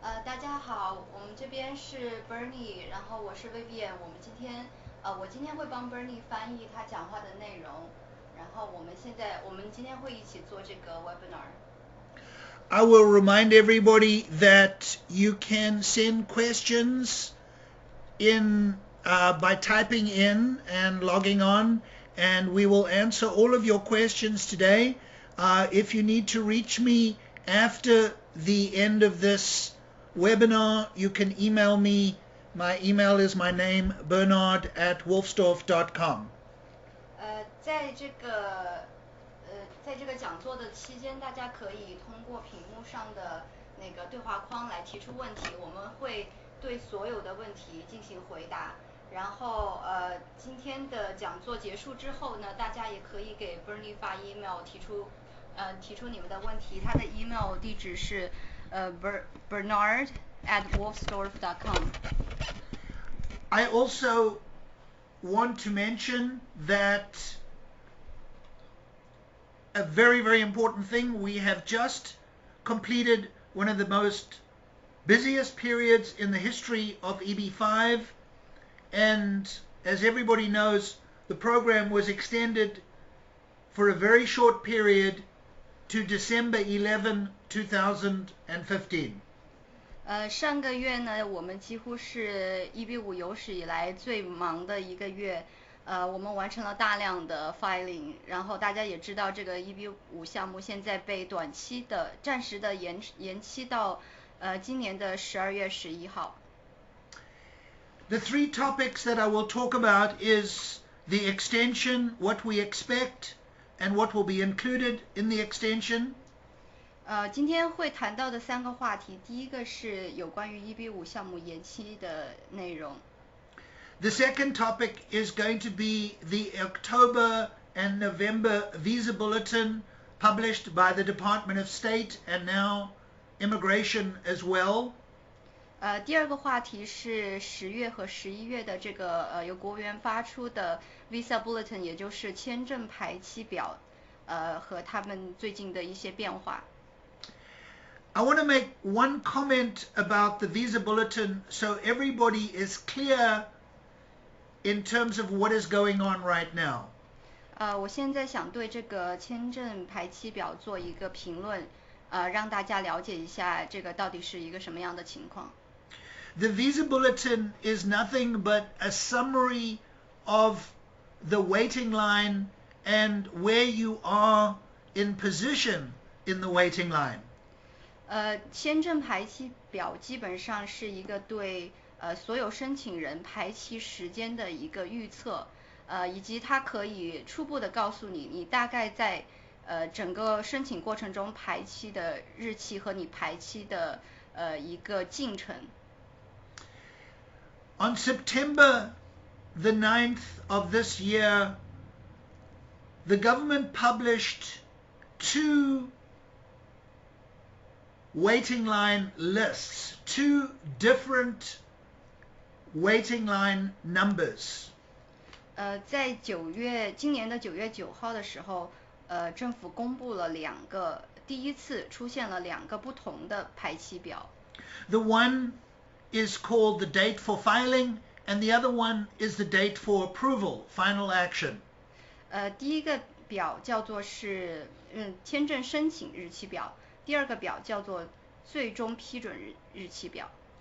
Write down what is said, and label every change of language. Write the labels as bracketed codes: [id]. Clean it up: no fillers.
[zh] 大家好，我们这边是 Bernie，然后我是 Vivian，我今天会帮 Bernie 翻译他讲话的内容，然后我们今天会一起做这个 webinar。 [en] I will remind everybody that you can send questions in by typing in and logging on, and we will answer all of your questions today. If you need to reach me after the end of this webinar, you can email me. My email is my name, bernard@wolfsdorf.com. [zh] 在这个讲座的期间，大家可以通过屏幕上的那个对话框来提出问题，我们会对所有的问题进行回答。然后今天的讲座结束之后呢，大家也可以给 Bernie 发 email 提出你们的问题，他的 email 地址是bernard@wolfsdorf.com。 [en] I also want to mention that a very, very important thing, we have just completed one of the most busiest periods in the history of EB-5, and as everybody knows, the program was extended for a very short period to December 11, 2015. [zh] 上个月呢，我们几乎是EB-5有史以来最忙的一个月。我们完成了大量的 filing， 然后大家也知道这个 EB-5项目现在被暂时的延期到今年的12月11号。 [en] The three topics that I will talk about is the extension, what we expect, and what will be included in the extension. [zh] 今天会谈到的三个话题，第一个是有关于EB-5项目延期的内容。 [en] The second topic is going to be the October and November visa bulletin published by the Department of State and now Immigration as well. [zh] 第二个话题是10月和11月的这个由国务院发出的 visa bulletin， 也就是签证排期表，和他们最近的一些变化。 [en] I want to make one comment about the visa bulletin so everybody is clear in terms of what is going on right now. [zh] 我现在想对这个签证排期表做一个评论，让大家了解一下这个到底是一个什么样的情况。 [en] The visa bulletin is nothing but a summary of the waiting line and where you are in position in the waiting line. [zh] 签证排期表基本上是一个对所有申请人排期时间的一个预测，以及它可以初步的告诉你大概在整个申请过程中排期的日期和你排期的一个进程。 [en] On September the 9th of this year, the government published two waiting line lists, two different waiting line numbers. [zh] 在今年的9月9号的时候，政府公布了第一次出现了两个不同的排期表。 [en] The one is called the date for filing, and the other one is the date for approval, final action. [zh] 第一个表叫做是签证申请日期表，第二个表叫做最终批准日期表。